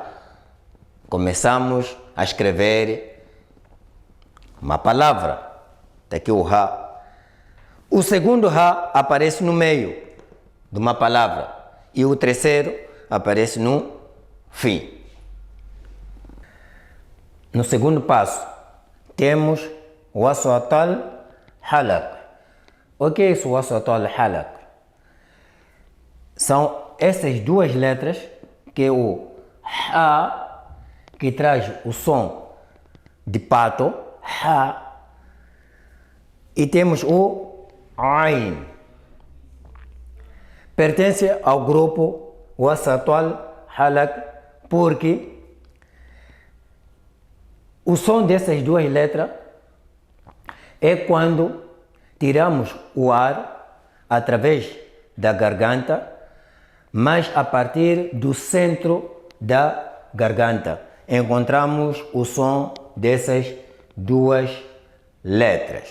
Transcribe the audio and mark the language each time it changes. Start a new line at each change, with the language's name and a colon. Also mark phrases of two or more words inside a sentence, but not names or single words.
Portuguese: Começamos a escrever uma palavra. Daqui o ha. O segundo ha aparece no meio de uma palavra e o terceiro aparece no fim. No segundo passo, temos o
Arabic: وسط الحلق.
Portuguese: O que é isso, o
Arabic: وسط الحلق?
Portuguese: São essas duas letras, que é o ha, que traz o som de pato, ha, e temos o Ain. Pertence ao grupo
Arabic: وسط الحلق
Portuguese: porque o som dessas duas letras é quando tiramos o ar através da garganta, mas a partir do centro da garganta encontramos o som dessas duas letras.